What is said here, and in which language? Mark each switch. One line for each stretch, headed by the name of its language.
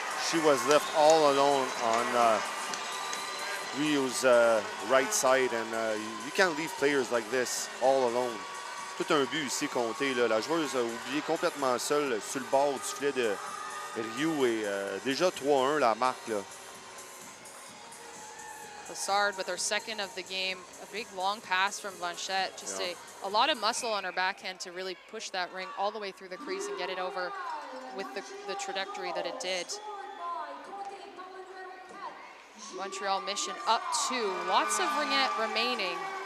English: She was left all alone on lui who's right side, and you can't leave players like this all alone.
French: Tout un but ici compté, là. La joueuse a oublié complètement seule sur le bord du filet de Ryu et déjà 3-1 la marque, là.
English: Lassard with her second of the game. A big long pass from Blanchette. Just a lot of muscle on her backhand to really push that ring all the way through the crease and get it over with the trajectory that it did. Montreal Mission up 2. Lots of ringette remaining.